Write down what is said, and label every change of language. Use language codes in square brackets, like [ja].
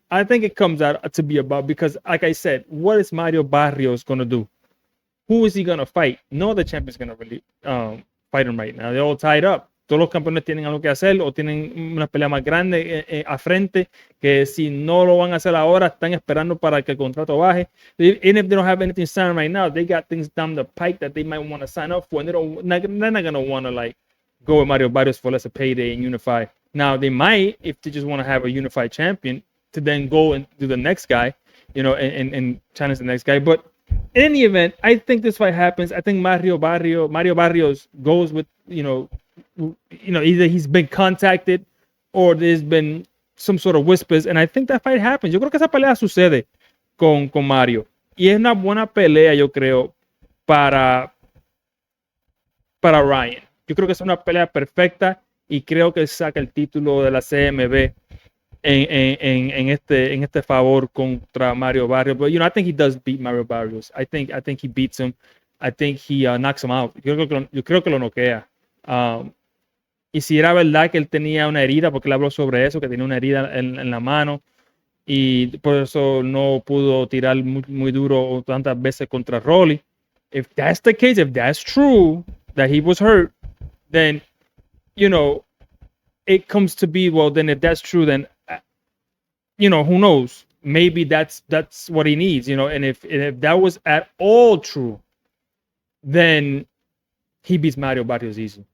[en] I think it comes out to be about, because like I said, what is Mario Barrios going to do? who is he gonna fight? No other champion's gonna really fight him right now. They're all tied up. [es] Todos los campeones tienen algo que hacer o tienen una pelea más grande a frente que si no lo van a hacer ahora están esperando para que el contrato baje. [en] Even if they don't have anything signed right now, they got things down the pike that they might want to sign up for, and they're not gonna want to like go with Mario Barrios for less a payday and unify. Now they might, if they just want to have a unified champion, to then go and do the next guy, and challenge the next guy. But in any event, I think this fight happens. I think Mario Barrios goes with, either he's been contacted or there's been some sort of whispers, and I think that fight happens. [es] Yo creo que esa pelea sucede con Mario. Y es una buena pelea, yo creo, para Ryan. Yo creo que es una pelea perfecta y creo que saca el título de la CMB en este favor contra Mario Barrios. [en] But I think he does beat Mario Barrios. I think he beats him. I think he knocks him out. [es] Yo creo que lo noquea. Y si era verdad que él tenía una herida, porque él habló sobre eso, que tenía una herida en la mano y por eso no pudo tirar muy duro tantas veces contra Rolly. [en] If that's the case, if that's true, that he was hurt, then, it comes to be, well, then if that's true, then, who knows? Maybe that's what he needs, and if that was at all true, then he beats Mario Barrios easy.